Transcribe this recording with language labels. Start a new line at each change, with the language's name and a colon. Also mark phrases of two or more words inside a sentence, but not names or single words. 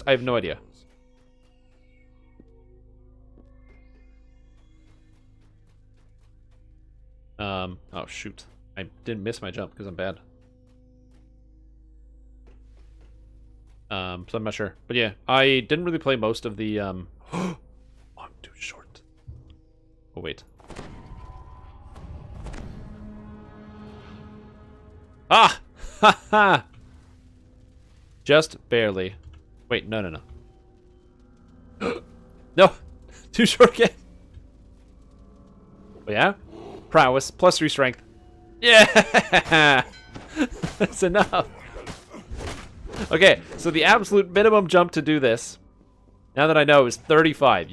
English: I have no idea. Oh shoot. I didn't miss my jump because I'm bad. So I'm not sure. But yeah, I didn't really play most of the I'm too short. Oh wait. Ah! Ha ha! Just barely. Wait, no. No! Too short again. Oh yeah? Prowess, +3 strength. Yeah! That's enough. Okay, so the absolute minimum jump to do this, now that I know, is 35.